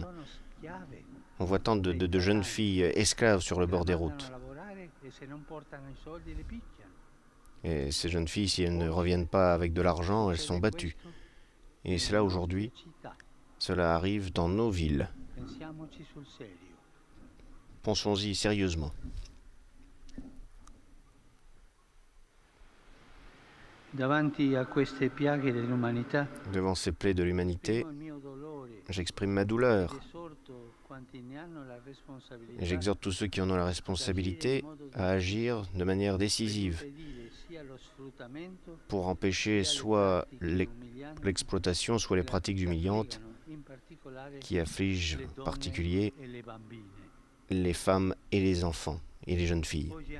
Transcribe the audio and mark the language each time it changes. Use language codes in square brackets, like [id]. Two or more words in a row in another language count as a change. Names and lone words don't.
[fr] On voit tant de jeunes filles esclaves sur le bord des routes. Et ces jeunes filles, si elles ne reviennent pas avec de l'argent, elles sont battues. Et cela aujourd'hui, cela arrive dans nos villes. Pensons-y sérieusement. [it] Davanti a queste piaghe dell'umanità, [fr] Devant ces plaies de l'humanité, j'exprime ma douleur et j'exhorte tous ceux qui en ont la responsabilité à agir de manière décisive pour empêcher soit l'exploitation, soit les pratiques humiliantes qui affligent en particulier les femmes et les enfants et les jeunes filles.